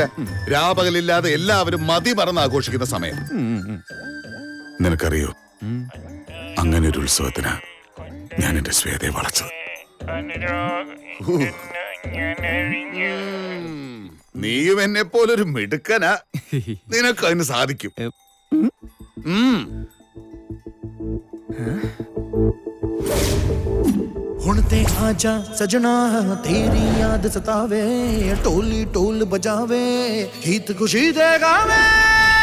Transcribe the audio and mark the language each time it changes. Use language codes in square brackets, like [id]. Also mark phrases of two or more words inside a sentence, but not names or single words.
[ml] രാപകലില്ലാതെ എല്ലാവരും മതി മറന്ന് ആഘോഷിക്കുന്ന സമയം. നിനക്കറിയോ, അങ്ങനെ ഒരു ഉത്സവത്തിനാ ഞാൻ എന്റെ ശ്വേതയെ വളച്ചത്. നീയും എന്നെ പോലൊരു മിടുക്കനാ. നിനക്ക് അതിന് സാധിക്കും. [pa] ਹੁਣ ਤੇ ਆਜਾ ਸਜਣਾ ਤੇਰੀ ਯਾਦ ਸਤਾਵੇ ਢੋਲੀ ਢੋਲ ਬਜਾਵੇ ਗੀਤ ਖੁਸ਼ੀ ਦੇ ਗਾਵੇ